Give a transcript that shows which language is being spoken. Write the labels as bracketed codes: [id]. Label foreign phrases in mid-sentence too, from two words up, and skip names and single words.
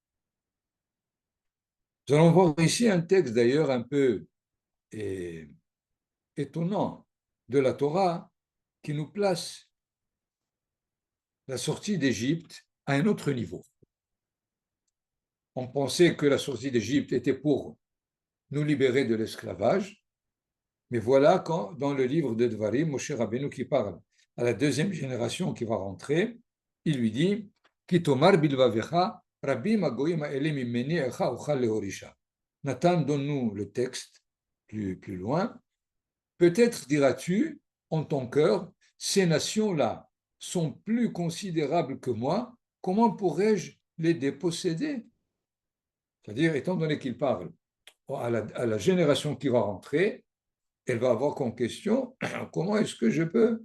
[fr] Nous allons voir ici un texte d'ailleurs un peu étonnant de la Torah qui nous place la sortie d'Égypte à un autre niveau. On pensait que la sortie d'Égypte était pour nous libérer de l'esclavage, mais voilà quand, dans le livre de Devarim, Moshe Rabbeinu qui parle à la deuxième génération qui va rentrer, il lui dit « [he] כי תאמר בלבבך רבים הגוים האלה ממני איכה אוכל להורישם [fr] » Nathan, donne-nous le texte plus loin. Peut-être diras-tu en ton cœur, ces nations-là sont plus considérables que moi, comment pourrais-je les déposséder? C'est-à-dire, étant donné qu'il parle à la génération qui va rentrer, elle va avoir comme question, comment est-ce que je peux?